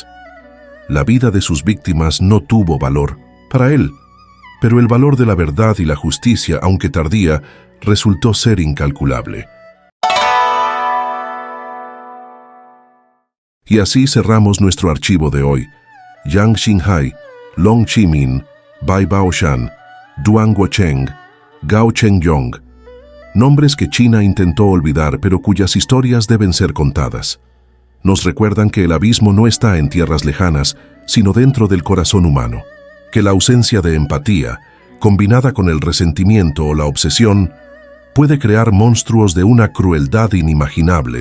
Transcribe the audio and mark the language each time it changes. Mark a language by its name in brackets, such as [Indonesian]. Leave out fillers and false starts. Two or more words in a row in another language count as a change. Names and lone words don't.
[Spanish] La vida de sus víctimas no tuvo valor para él, pero el valor de la verdad y la justicia, aunque tardía, resultó ser incalculable. Y así cerramos nuestro archivo de hoy. Yang Xinghai, Long Qimin, Bai Baoshan, Duan Guocheng, Gao Chengyong. Nombres que China intentó olvidar, pero cuyas historias deben ser contadas. Nos recuerdan que el abismo no está en tierras lejanas, sino dentro del corazón humano. Que la ausencia de empatía, combinada con el resentimiento o la obsesión, puede crear monstruos de una crueldad inimaginable.